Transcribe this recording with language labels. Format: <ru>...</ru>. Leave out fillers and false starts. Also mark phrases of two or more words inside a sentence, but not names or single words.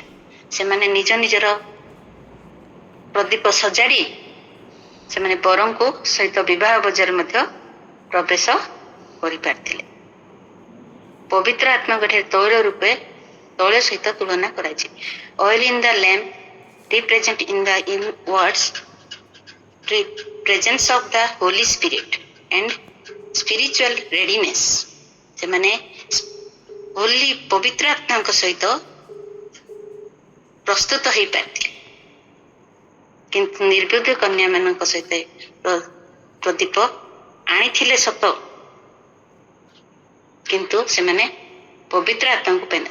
<or>ସେମାନେ ନିଜ ନିଜର ପ୍ରଦୀପ ସଜାଡି ସେମାନେ ବରଙ୍କୁ ସହିତ ବିବାହ ବଜାର ମଧ୍ୟ ପ୍ରବେଶ କରିପାରିଥିଲେ। ପବିତ୍ର ଆତ୍ମାଙ୍କ ତୈଳ ରୂପେ ତୈଳ ସହିତ ତୁଳନା କରାଯାଇଛି।</or> <en>oil in the lamp represent in the inwards presence of the Holy Spirit and spiritual readiness।</en> <or>ସେମାନେ ହୋଲି ପବିତ୍ର ଆତ୍ମାଙ୍କ ସହିତ ପ୍ରସ୍ତୁତ ହେଇପାରିଥିଲେ, କିନ୍ତୁ ନିର୍ବୁଦ୍ଧ କନ୍ୟା ମାନଙ୍କ ସହିତ ପ୍ରଦୀପ ଆଣିଥିଲେ ସତ, କିନ୍ତୁ ସେମାନେ ପବିତ୍ର ଆତ୍ମାଙ୍କୁ ପାଇନା।</or>